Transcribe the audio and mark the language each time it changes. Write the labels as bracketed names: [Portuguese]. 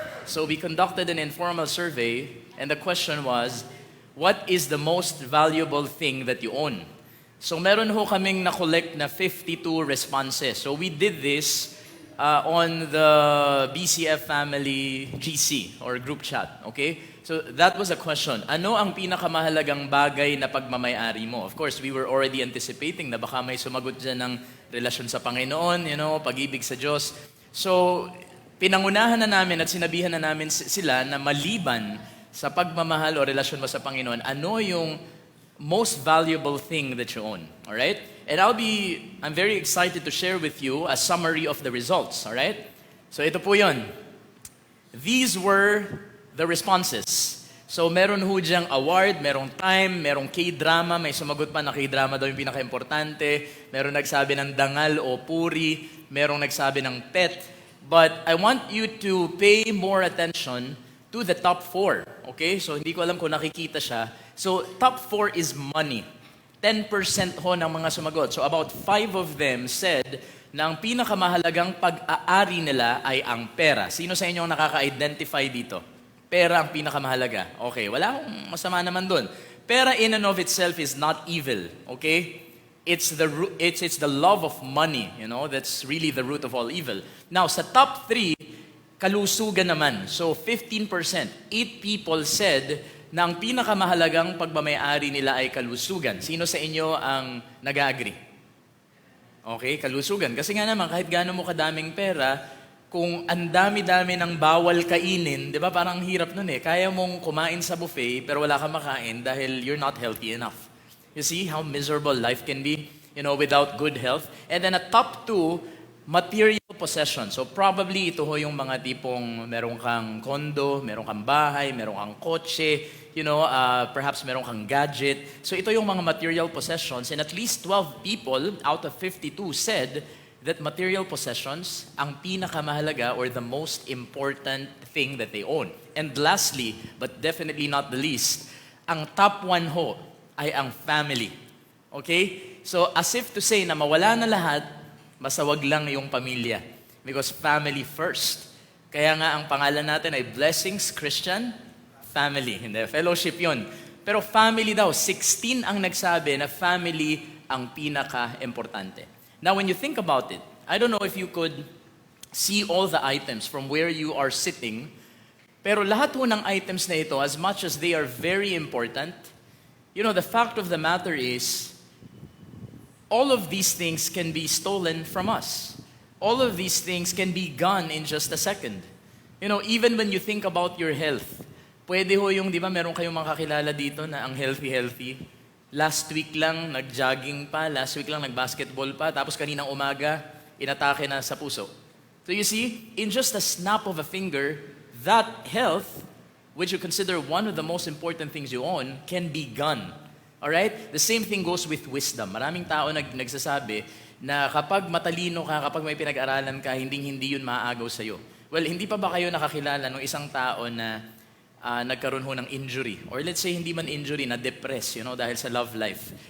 [English] So we conducted an informal survey, and the question was, what is the most valuable thing that you own? [Filipino] So meron ho kaming na-collect na 52 responses. [English] So we did this on the BCF Family GC or group chat, okay? So that was a question. [Filipino] Ano ang pinakamahalagang bagay na pagmamay-ari mo? [English] Of course, we were already anticipating [Filipino] na baka may sumagot dyan ng relasyon sa Panginoon, pag-ibig sa Diyos. So, pinangunahan na namin at sinabihan na namin sila na maliban sa pagmamahal o relasyon mo sa Panginoon, ano yung [English] most valuable thing that you own, all right? And I'm very excited to share with you a summary of the results, all right? [Filipino] So ito po yun. [English] These were the responses. [Filipino] So meron ho diyang award, merong time, merong K-drama, may sumagot pa na K-drama daw yung pinaka-importante, meron nagsabi ng dangal o puri, merong nagsabi ng pet. [English] But I want you to pay more attention to the top 4, okay? [Filipino] So hindi ko alam kung nakikita siya. [English] So top 4 is money. [Filipino] 10% ho ng mga sumagot. So about 5 of them said na ang pinakamahalagang pag-aari nila ay ang pera. Sino sa inyo ang nakaka-identify dito? Pera ang pinakamahalaga. Okay, wala akong masama naman doon. [English] Pera in and of itself is not evil, okay? It's the love of money, that's really the root of all evil. [Filipino] Now, sa top 3, kalusugan naman. So 15%. 8 people said na ang pinakamahalagang pagmamay-ari nila ay kalusugan. Sino sa inyo ang nag-agree? Okay, kalusugan. Kasi nga naman, kahit gaano mo kadaming pera, kung ang dami-dami ng bawal kainin, di ba parang hirap nun eh. Kaya mong kumain sa buffet, pero wala kang makain dahil [English] you're not healthy enough. You see how miserable life can be, without good health. And then at top 2, material possessions. [Filipino] So probably ito ho yung mga tipong meron kang kondo, meron kang bahay, meron kang kotse, perhaps meron kang gadget. [English] So ito yung mga material possessions, and at least 12 people out of 52 said that material possessions [Filipino] ang pinakamahalaga [English] or the most important thing that they own. And lastly, but definitely not the least, [Filipino] ang top 1 ho ay ang [English] family. Okay? [Filipino] So as if to say na mawala na lahat, masawag lang yung pamilya. [English] Because family first. [Filipino] Kaya nga ang pangalan natin ay Blessings Christian Family. Hindi, fellowship yun. Pero family daw, 16 ang nagsabi na family ang pinaka-importante. [English] Now, when you think about it, I don't know if you could see all the items from where you are sitting, [Filipino] pero lahat ho ng items na ito, [English] as much as they are very important, the fact of the matter is, all of these things can be stolen from us. All of these things can be gone in just a second. Even when you think about your health, [Filipino] pwede ho yung, di ba, meron kayong mga kakilala dito na ang healthy. Last week lang, nag-jogging pa. Last week lang, nag-basketball pa. Tapos kaninang umaga, inatake na sa puso. [English] So you see, in just a snap of a finger, that health, which you consider one of the most important things you own, can be gone. Alright? The same thing goes with wisdom. [Filipino] Maraming tao nagsasabi na kapag matalino ka, kapag may pinag-aralan ka, hindi yun maaagaw sa'yo. Well, hindi pa ba kayo nakakilala ng isang tao na nagkaroon ho ng injury. [English] Or let's say, [Filipino] hindi man injury, na-depress, dahil sa love life.